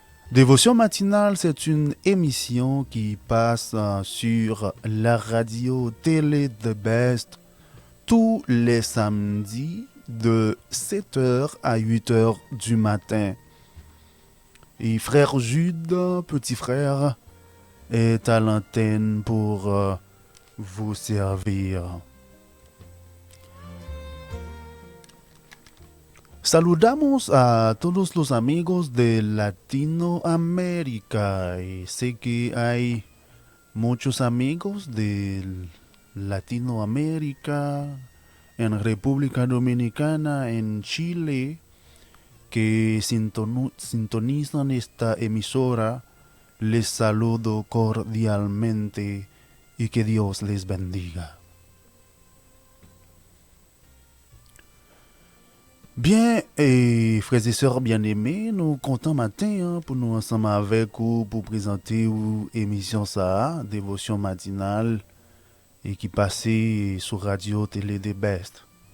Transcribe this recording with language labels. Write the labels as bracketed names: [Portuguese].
[French] Dévotion matinale, c'est une émission qui passe sur la radio télé The Best tous les samedis de 7h à 8h du matin. Et frère Jude, petit frère, est à l'antenne pour vous servir. [Spanish] Saludamos a todos los amigos de Latinoamérica y sé que hay muchos amigos de Latinoamérica, en República Dominicana, en Chile, que sintonizan esta emisora. Les saludo cordialmente y que Dios les bendiga. [French] Bien, et frères et sœurs bien-aimés, nous comptons matin pour nous ensemble avec vous pour présenter une émission ça, Dévotion matinale, et qui passait sur Radio Télé des Best.